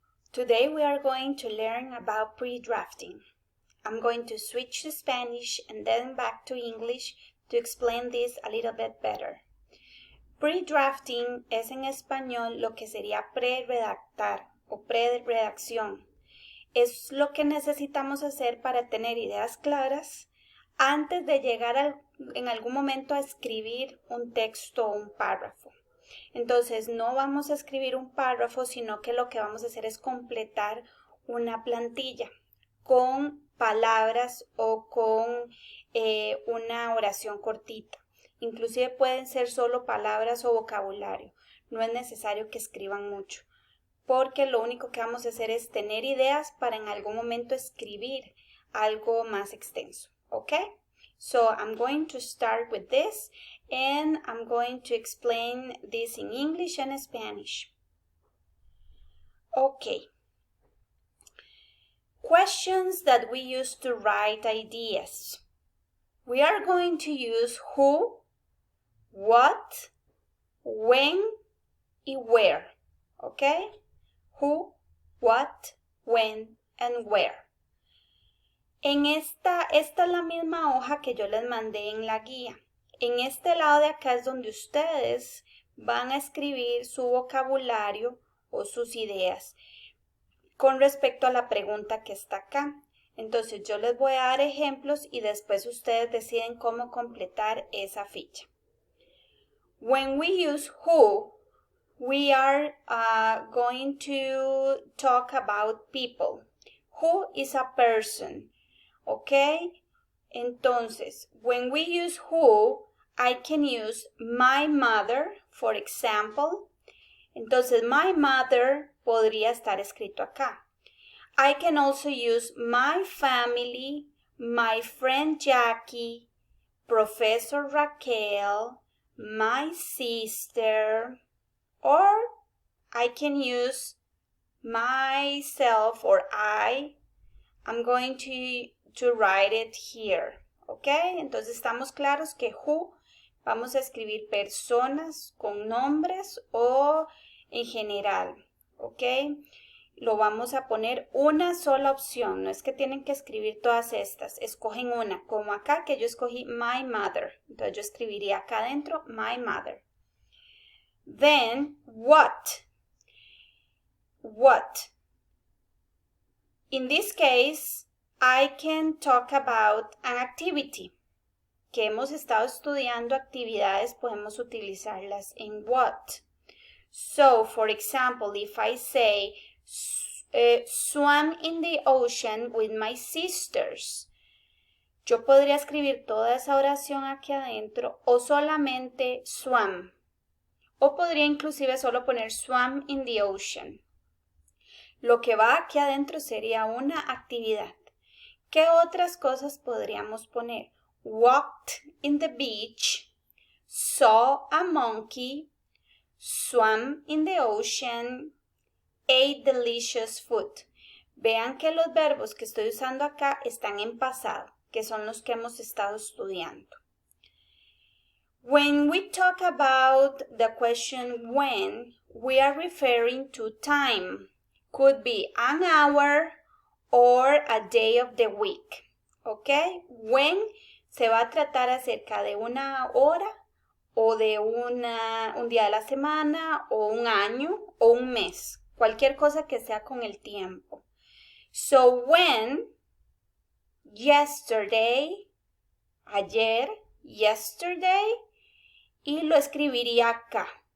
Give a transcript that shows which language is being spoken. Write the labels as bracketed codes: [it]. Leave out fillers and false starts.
[en] Today we are going to learn about pre-drafting. I'm going to switch to Spanish and then back to English to explain this a little bit better. [es] Pre-drafting es en español lo que sería pre-redactar o pre-redacción. Es lo que necesitamos hacer para tener ideas claras antes de llegar en algún momento a escribir un texto o un párrafo. Entonces no vamos a escribir un párrafo, sino que lo que vamos a hacer es completar una plantilla con palabras o con una oración cortita. Inclusive pueden ser solo palabras o vocabulario. No es necesario que escriban mucho, porque lo único que vamos a hacer es tener ideas para en algún momento escribir algo más extenso. ¿Ok? [en] So I'm going to start with this and I'm going to explain this in English and Spanish. Okay. Questions that we use to write ideas. We are going to use who, what, when, y where. Okay? Who, what, when, and where. [es] Esta es la misma hoja que yo les mandé en la guía. En este lado de acá es donde ustedes van a escribir su vocabulario o sus ideas con respecto a la pregunta que está acá. Entonces yo les voy a dar ejemplos y después ustedes deciden cómo completar esa ficha. [en] When we use who, we are going to talk about people. Who is a person? Okay? Entonces, when we use who, I can use my mother, for example. [es] Entonces, [en] my mother [es] podría estar escrito acá. [en] I can also use my family, my friend Jackie, Professor Raquel, my sister, or I can use myself or I'm going to write it here. ¿Ok? [es] Entonces estamos claros que who vamos a escribir personas con nombres o en general. ¿Ok? Lo vamos a poner una sola opción. No es que tienen que escribir todas estas. Escogen una. Como acá que yo escogí [en] my mother. [es] Entonces yo escribiría acá adentro [en] my mother. Then what? What? In this case, I can talk about an activity. [es] Que hemos estado estudiando actividades, podemos utilizarlas en what. [en] So, for example, if I say, swam in the ocean with my sisters. [es] Yo podría escribir toda esa oración aquí adentro o solamente swam. O podría inclusive solo poner [en] swam in the ocean. [es] Lo que va aquí adentro sería una actividad. ¿Qué otras cosas podríamos poner? [en] Walked in the beach, saw a monkey, swam in the ocean, ate delicious food. [es] Vean que los verbos que estoy usando acá están en pasado, que son los que hemos estado estudiando. [en] When we talk about the question when, we are referring to time. Could be an hour or a day of the week. ¿Ok? [es] When se va a tratar acerca de una hora o de un día de la semana o un año o un mes. Cualquier cosa que sea con el tiempo. [en] So when, yesterday, [es] ayer, yesterday, y lo escribiría acá.